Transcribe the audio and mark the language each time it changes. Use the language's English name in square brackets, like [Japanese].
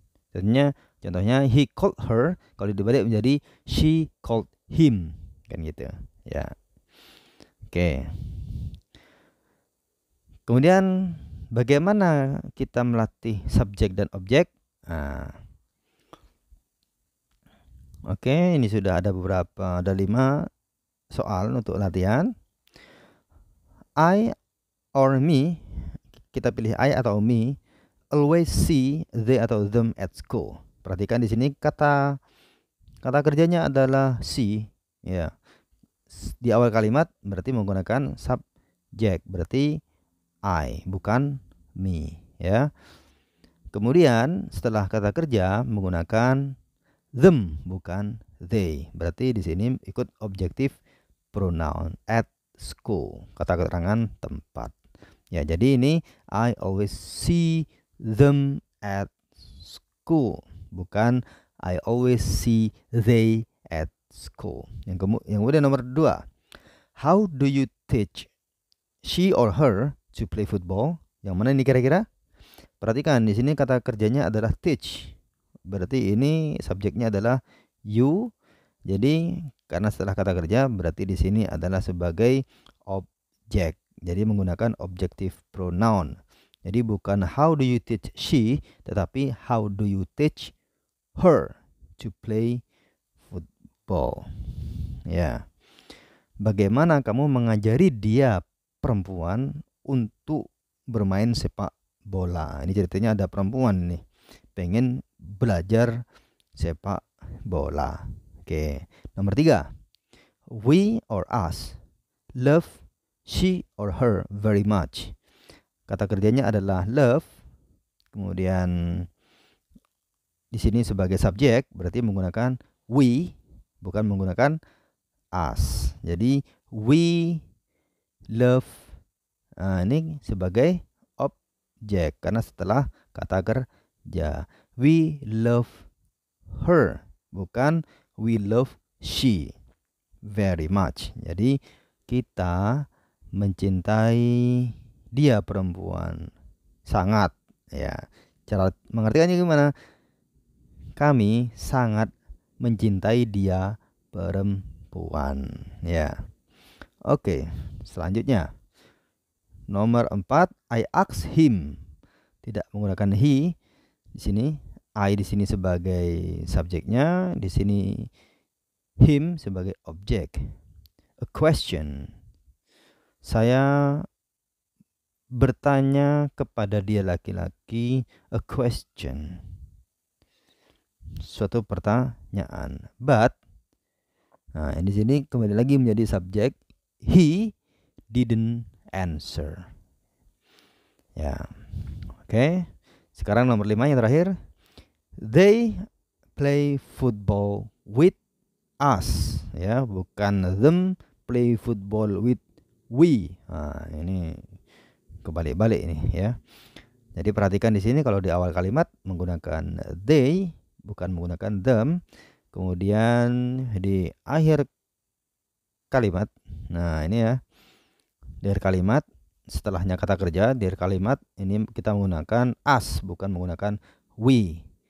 [Indonesian] Contohnya [English] he called her, [Indonesian] kalau dibalik menjadi [English] she called him, [Indonesian] kan gitu, ya. Oke. Kemudian bagaimana kita melatih subjek dan objek? Nah, oke, ini sudah ada 5 soal untuk latihan. [English] I or me, [Indonesian] kita pilih [English] I atau me, always see they atau them at school. [Indonesian] Perhatikan di sini kata kerjanya adalah see, ya. Di awal kalimat berarti menggunakan subjek, berarti I bukan me, ya. Kemudian setelah kata kerja menggunakan them bukan they, berarti di sini ikut objective pronoun at school, kata keterangan tempat. Ya, jadi ini [English] I always see them at school, [Indonesian] bukan [English] I always see they at school. [Indonesian] Yang kemudian nomor 2, [English] how do you teach she or her to play football? [Indonesian] Yang mana ini kira-kira? Perhatikan di sini kata kerjanya adalah teach. Berarti ini subjeknya adalah you. Jadi karena setelah kata kerja berarti di sini adalah sebagai objek. Jadi menggunakan objective pronoun. Jadi bukan [English] how do you teach she, [Indonesian] tetapi [English] how do you teach her to play football. [Indonesian] Ya. Bagaimana kamu mengajari dia perempuan untuk bermain sepak bola? Ini ceritanya ada perempuan nih, pengen belajar sepak bola. Oke. Nomor 3, [English] we or us love she or her very much. [Indonesian] Kata kerjanya adalah love. Kemudian di sini sebagai subjek berarti menggunakan we, bukan menggunakan us. Jadi we love, ini sebagai objek karena setelah kata kerja. [English] We love her, [Indonesian] bukan [English] we love she very much. [Indonesian] Jadi kita mencintai dia perempuan sangat, ya. Cara mengertikannya gimana? Kami sangat mencintai dia perempuan, ya. Oke, selanjutnya nomor 4, [English] I asked him. [Indonesian] Tidak menggunakan he di sini. I di sini sebagai subjeknya, di sini him sebagai objek. [English] A question. [Indonesian] Saya bertanya kepada dia laki-laki, [English] a question. [Indonesian] Suatu pertanyaan. But, nah di sini kembali lagi menjadi subjek. [English] He didn't answer. [Indonesian] Ya, oke. Sekarang nomor 5 yang terakhir. [English] They play football with us. [Indonesian] Ya, bukan [English] them play football with we. [Indonesian] Nah, ini kebalik-balik ini ya. Jadi perhatikan di sini kalau di awal kalimat menggunakan they, bukan menggunakan them. Kemudian di akhir kalimat, nah ini ya, di akhir kalimat setelahnya kata kerja, di akhir kalimat ini kita menggunakan us, bukan menggunakan we.